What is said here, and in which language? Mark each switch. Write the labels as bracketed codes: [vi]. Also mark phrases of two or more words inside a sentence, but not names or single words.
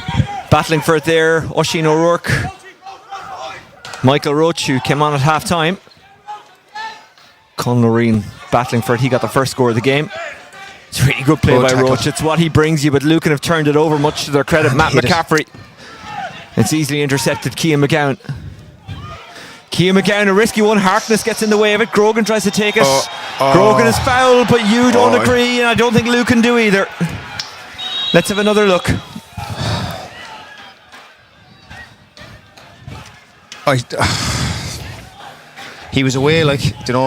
[en] Battling for it there, Oisín O'Rourke. Michael Roach, who came on at half time. Conn Loreen battling for it. He got the first score of the game. It's a really good play by tackle. Roach. It's what he brings you, but Lucan have turned it over, much to their credit. Matt McCaffrey. It's easily intercepted. Cian McGowan. Cian McGowan, a risky one. Harkness gets in the way of it. Grogan tries to take it. Grogan is fouled, but you don't agree, and I don't think Lucan do either. Let's have another look. He was away, like, you know.